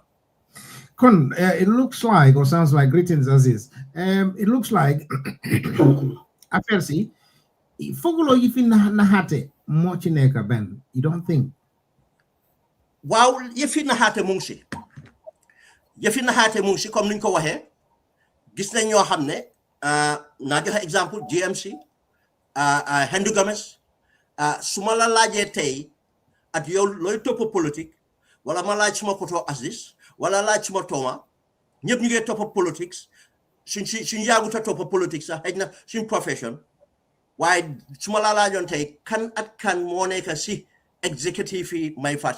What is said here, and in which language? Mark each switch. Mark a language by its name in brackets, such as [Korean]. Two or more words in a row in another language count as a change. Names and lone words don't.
[Wolof] Kun, [English] it looks like, or sounds like, greetings Aziz, it looks like [Wolof] affaire si fogulo yi fi naxaate moo ci nekk benn, [English] you don't think? [Wolof] waaw yëfi naxaate mu ngi si comme niñ ko waxee gis nañ ñoo xam ne naa joxe exemple GMC Hendu Gomez su ma la laajee tey at yow looy topp politique wala ma laaj suma koto Aziz wala laaj suma tooma ñëpp ñu ngi topp politique suñ yaagut a topp politique sax xëy na suñ profession waaye su ma la laajoon tey kan moo nekk si executive yi may fàtti